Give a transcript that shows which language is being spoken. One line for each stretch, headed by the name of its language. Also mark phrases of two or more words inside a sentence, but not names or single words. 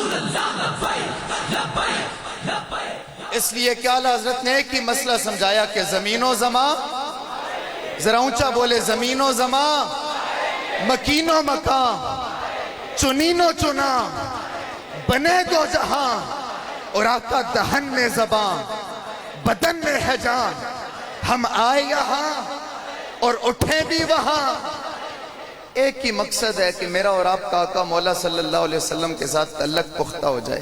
Urdu: اس لیے کہ اعلیٰ حضرت نے ایک ہی مسئلہ سمجھایا کہ زمین و زمان، ذرا اونچا بولے، زمین و زمان، مکین و مکان، چنین و چنا، بنے دو جہاں، اور آقا دہن میں زبان، بدن میں ہے جان، ہم آئے یہاں اور اٹھیں بھی وہاں۔ ایک ہی مقصد ہے کہ میرا اور آپ کا آقا مولا
Arabic: صلی اللہ علیہ وسلم
Urdu: کے ساتھ تعلق پختہ ہو جائے۔